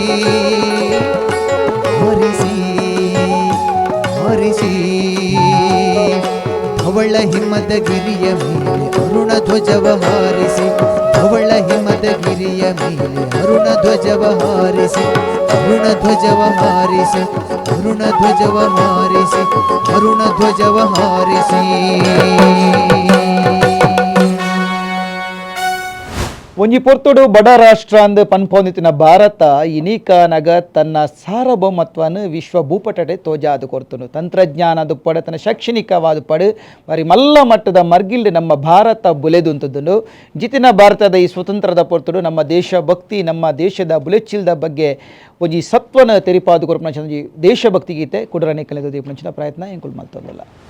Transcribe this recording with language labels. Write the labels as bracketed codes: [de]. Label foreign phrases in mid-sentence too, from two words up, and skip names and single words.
[kn] ಬಾರಿಸಿ ಬಾರಿಸಿ ಧವಳ ಹಿಮದ ಗಿರಿಯ ಮೇಲೆ ಅರುಣ ಧ್ವಜವ ಹಾರಿಸಿ ಧವಳ ಹಿಮದ ಗಿರಿಯ ಮೇಲೆ ಅರುಣ ಧ್ವಜವ ಹಾರಿಸಿ ಅರುಣ ಧ್ವಜವ ಹಾರಿಸಿ ಅರುಣ ಧ್ವಜವ ಹಾರಿಸಿ ಅರುಣ ಧ್ವಜವ ಹಾರಿಸಿ [tcy] ಒಂಜಿ ಪೊರ್ತುಡು ಬಡ ರಾಷ್ಟ್ರ ಅಂದ್ ಪನ್ಪೊಂದಿತ್ತಿನ ಭಾರತ ಇನೀಕ ನಗ ತನ್ನ ಸಾರ್ವಭೌಮತ್ವನು ವಿಶ್ವ ಭೂಪಟಡೆ ತೋಜಾದು ಕೊರ್ತುನು ತಂತ್ರಜ್ಞಾನದ ಪಡೆ ತನ್ನ ಶೈಕ್ಷಣಿಕವಾದ ಪಡು ಬಾರಿ ಮಲ್ಲ ಮಟ್ಟದ ಮರ್ಗಿಲ್ಡ್ ನಮ್ಮ ಭಾರತ ಬುಲೆದುಂತದನು ಜಿತಿನ ಭಾರತದ ಈ ಸ್ವತಂತ್ರದ ಪೊರ್ತುಡು ನಮ್ಮ ದೇಶ ಭಕ್ತಿ ನಮ್ಮ ದೇಶದ ಬುಲೆಚ್ಚಿಲ್ದ ಬಗ್ಗೆ ಒಂಜಿ ಸತ್ವನ ತೆರಿಪಾದು ಕೊರ್ಪುನ ಒಂಜಿ ದೇಶಭಕ್ತಿ ಗೀತೆ ಕುಡರನೆ ಕಲೆದು ದೀಪನಂಚಿನ ಪ್ರಯತ್ನ ಎಂಕುಲು ಮಲ್ತೊಂದಿಲ್ಲ.